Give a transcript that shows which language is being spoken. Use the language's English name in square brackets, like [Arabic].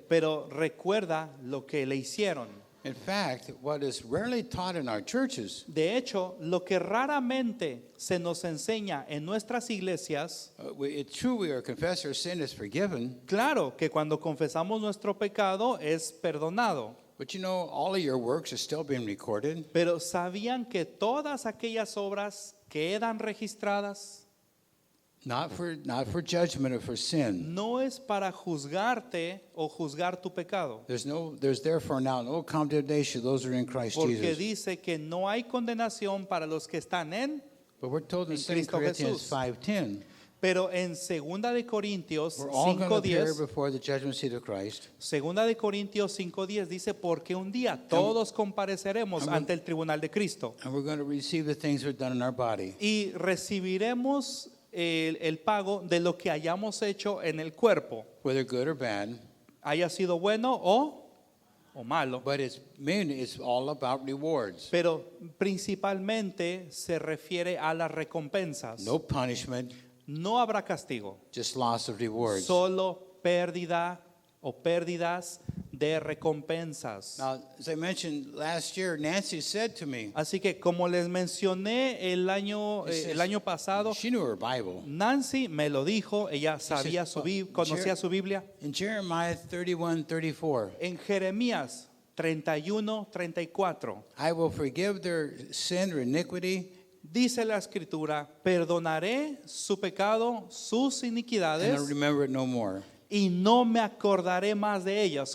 [Spanish] pero recuerda lo que le hicieron. [English] In fact, what is rarely taught in our churches, [Spanish] De hecho, lo que raramente se nos enseña en nuestras iglesias, [English] it's true we are confess our sin is forgiven, [Spanish] claro que cuando confesamos nuestro pecado es perdonado, [English] but you know, all of your works are still being recorded. [Spanish] pero ¿sabían que todas aquellas obras quedan registradas? [English] Not for judgment or for sin. [Spanish] No es para juzgarte o juzgar tu pecado, [English] There's therefore now no condemnation to those who are in Christ [Spanish] porque [English] Jesus. [Spanish] dice que no hay condenación para los que están en, [English] But we're told in [Spanish] en [English] 2 [Spanish] Cristo [English] Corinthians [Spanish] Jesús. [English] 5:10, [Spanish] pero en 2 de Corintios [English] we're all going to appear [Spanish] 5:10, [English] before the judgment seat of Christ. [Spanish] 2 de Corintios 5:10 dice, porque un día todos compareceremos [English] I'm- [Spanish] ante el tribunal de Cristo [English] And we're going to receive the things we've done in our body. [Spanish] y recibiremos el pago de lo que hayamos hecho en el cuerpo, [English] Whether good or bad, [Spanish] haya sido bueno o malo. [English] but it's all about rewards. [Spanish] Pero principalmente se refiere a las recompensas. [English] No punishment, [Spanish] No habrá castigo, [English] just loss of rewards. [Spanish] solo pérdida o pérdidas de recompensas. [English] Now, as I mentioned last year, Nancy said to me, [Spanish] Así que como les mencioné el año pasado, [English] she knew her Bible. [Spanish] Nancy me lo dijo, ella sabía conocía su Biblia. [English] In Jeremiah 31:34, [Spanish] En Jeremías 31:34 [English] I will forgive their sin or iniquity, [Spanish] dice la escritura, perdonaré su pecado, sus [English] and [Spanish] iniquidades [English] I'll remember it no more. [Spanish] y no me acordaré más de ellos.